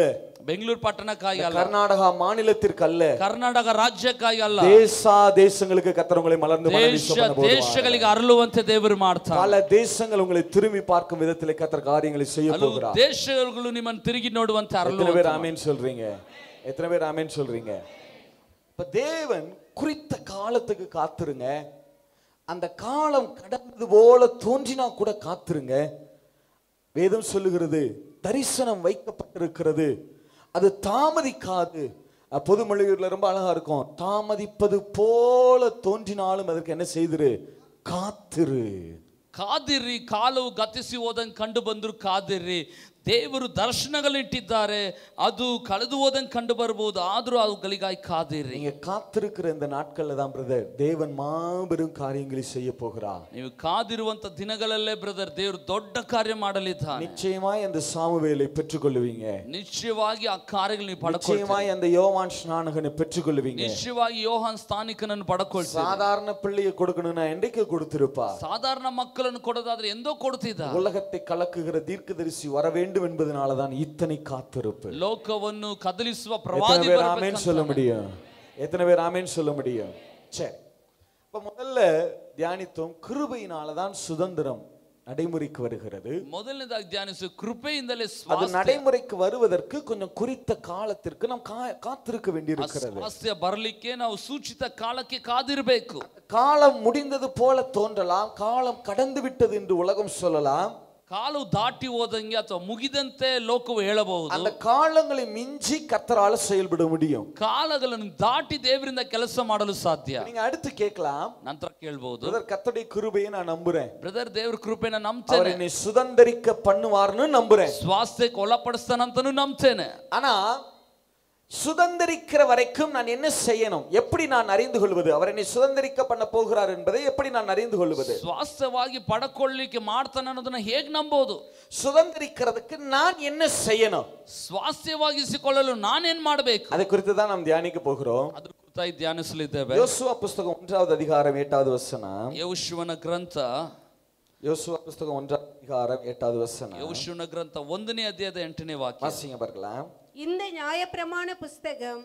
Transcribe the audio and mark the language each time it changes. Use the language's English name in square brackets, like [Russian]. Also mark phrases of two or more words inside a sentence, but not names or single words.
[Kannada] ಬೆಂಗಳೂರು ಪಟ್ಟಣಕ್ಕಾಗಿ ಅಲ್ಲ, [Tamil] கர்நாடகா மாநிலத்திற்கு அல்ல, [Kannada] ಕರ್ನಾಟಕ ರಾಜ್ಯಕ್ಕಾಗಿ ಅಲ್ಲ, [Tamil] தேசங்களுக்கு கர்த்தர் உங்களை மலர்ந்து மனவீச பண்ண போறார். [Kannada] ದೇಶಗಳಿಗೆ ಅರಳುವಂತೆ ದೇವರು ಮಾಡ್ತಾನೆ. [Tamil] பல தேசங்கள் உங்களை திரும்பி பார்க்கும் விதத்திலே கர்த்தர் காரியங்களை செய்ய போகிறார். [Kannada] ದೇಶಗಳು ನಿಮ್ಮನ್ನು ತಿರುಗಿ ನೋಡುವಂತೆ [Tamil] எத்தனை பேர் ஆமென் சொல்றீங்க? எத்தனை பேர் ஆமென் சொல்றீங்க? இப்ப தேவன் குறித்த காலத்துக்கு காத்துருங்க. அந்த காலம் கடந்தது போல தோன்றினா கூட காத்துருங்க. வேதம் சொல்லுகிறது தரிசனம் வைக்கப்பட்டிருக்கிறது, அது தாமதிக்காது. பொதுமொழியூர்ல ரொம்ப அழகா இருக்கும், தாமதிப்பது போல தோன்றினாலும் அதற்கு என்ன செய்திரு? காத்திரு. [Kannada] ಕಾದಿರ್ರಿ. ಕಾಲವು ಗತಿಸಿ ಹೋದಂಗೆ ಕಂಡು ಬಂದ್ರು ಕಾದಿರ್ರಿ. ದೇವರು ದರ್ಶನಗಳಿಟ್ಟಿದ್ದಾರೆ, ಅದು ಕಳೆದು ಹೋದಂಗೆ ಕಂಡು ಬರ್ಬೋದು, ಆದ್ರೂ ಅವುಗಳಿಗಾಗಿ ಕಾದಿರ್ರಿ. [Tamil] நீங்க காத்திருக்கிற இந்த நாட்கள்ல தான் பிரதர் தேவன் மாபெரும் காரியங்களை செய்ய போகிறார். [Kannada] ನೀವು ಕಾದಿರುವಂತ ದಿನಗಳಲ್ಲೇ ಬ್ರದರ್ ದೇವರು ದೊಡ್ಡ ಕಾರ್ಯ ಮಾಡಲಿದ್ದಾನೆ. [Tamil] நிச்சயமாய் அந்த சாமுவேலை பெற்றுக்கொள்வீங்க. [Kannada] ನಿಶ್ಚಯವಾಗಿ ಆ ಕಾರ್ಯಗಳನ್ನು ನೀವು ಪಡ್ಕೊಳ್ತೀರಿ. [Tamil] நிச்சயமாய் அந்த யோவான் ஸ்நானகனை பெற்றுக்கொள்வீங்க. [Kannada] ನಿಶ್ಚಯವಾಗಿ ಯೋಹಾನ್ ಸ್ಥಾನಿಕನನ್ನು ಪಡ್ಕೊಳ್ತೀರಿ. [Tamil] சாதாரண பிள்ளையை கொடுக்கணும்னா என்றைக்கு கொடுத்திருப்பா? [Kannada] ಸಾಧಾರಣ ಮಕ್ಕಳನ್ನು ಕೊಡೋದಾದ್ರೆ ಎಂದೋ ಕೊಡ್ತಿದ್ದ. [Tamil] உலகத்தை கலக்குகிற தீர்க்கதரிசி வர வேண்டும் என்பதனாலதான் இத்தனை காத்திருப்பு. [Kannada] ಲೋಕವನ್ನು ಕದಲಿಸುವ [Tamil] எத்தனை [Kannada] ಪ್ರವಾದಿ [Tamil] பேர் ஆமென் சொல்ல முடியும்? எத்தனை பேர் ஆமென் சொல்ல முடியும்? சரி, இப்ப முதல்ல தியானித்தோம், கிருபையினாலதான் சுதந்திரம் நடைமுறைக்கு வருகிறது. [Kannada] ಮೊದಲನೇದಾಗಿ ಧ್ಯಾನಿಸು ಕೃಪೆಯಿಂದಲೇ [Tamil] அது [Kannada] ಸ್ವಾಸ್ಥ್ಯ. [Tamil] நடைமுறைக்கு வருவதற்கு கொஞ்சம் குறித்த காலத்திற்கு நாம் காத்திருக்க வேண்டியிருக்கிறது. [Kannada] ಸ್ವಾಸ್ಥ್ಯ ಬರಲಿಕ್ಕೆ ನಾವು ಸೂಚಿತ ಕಾಲಕ್ಕೆ ಕಾದಿರಬೇಕು. [Tamil] காலம் முடிந்தது போல தோன்றலாம், காலம் கடந்து விட்டது என்று உலகம் சொல்லலாம். [Kannada] ಕಾಲು ದಾಟಿ ಹೋದಂಗೆ ಅಥವಾ ಮುಗಿದಂತೆ ಲೋಕವು ಹೇಳಬಹುದು. [Tamil] அந்த காலங்களை மிஞ்சி கர்த்தரால செயல்பட முடியும். [Kannada] ಕಾಲಗಳನ್ನು ದಾಟಿ ದೇವರಿಂದ ಕೆಲಸ ಮಾಡಲು ಸಾಧ್ಯ. [Tamil] நீங்க அடுத்து கேட்கலாம், [Kannada] ನಂತರ ಕೇಳಬಹುದು, [Tamil] பிரதர் கர்த்தருடைய கிருபையை நான் நம்புறேன், [Kannada] ಬ್ರದರ್ ದೇವರ ಕೃಪೆನ [Tamil] அவர் [Kannada] ನಂಬ್ತೇನೆ, [Tamil] என்னை சுதந்தரிக்க பண்ணுவார்னு நம்புறேன். [Kannada] ಸ್ವಾಸ್ಥ್ಯಕ್ಕೆ ಒಳಪಡಿಸ್ತಾನಂತನೂ ನಂಬ್ತೇನೆ. [Tamil] ஆனா சுதந்தரிக்கிற வரைக்கும் நான் என்ன செய்யணும்? எப்படி நான் அறிந்து கொள்வது அவர் என்னை சுதந்தரிக்க பண்ண போகிறார் என்பதை எப்படி நான் அறிந்து கொள்வது? [Kannada] ಸ್ವಾಸ್ಥ್ಯವಾಗಿ ಪಡ್ಕೊಳ್ಳಿಕ್ಕೆ ಮಾಡ್ತಾನೆ ಅನ್ನೋದನ್ನ ಹೇಗೆ ನಂಬೋದು? [Tamil] சுதந்தரிக்கிறதுக்கு நான் என்ன செய்யணும்? [Kannada] ಸ್ವಾಸ್ಥ್ಯವಾಗಿಸಿಕೊಳ್ಳಲು ನಾನೇನ್ ಮಾಡಬೇಕು? [Tamil] அதை குறித்து தான் நாம் தியானிக்க போகிறோம். [Kannada] ಅದ್ರ ಕುರಿತಾಗಿ ಧ್ಯಾನಿಸಲಿದ್ದೇವೆ. [Tamil] யோசுவா புத்தகம் 1வது அதிகாரம் 8வது வசனம். [Kannada] ಯೆಹೋಶುವನ ಗ್ರಂಥ, [Tamil] யோசுவா புத்தகம் 1வது அதிகாரம் 8வது வசனம். [Kannada] ಯೆಹೋಶುವನ ಗ್ರಂಥ 1ನೇ ಅಧ್ಯಾಯದ 8ನೇ ವಾಕ್ಯ. [Tamil] வாசிங்க பார்க்கலாம். இந்த நியாயப்பிரமாண புஸ்தகம்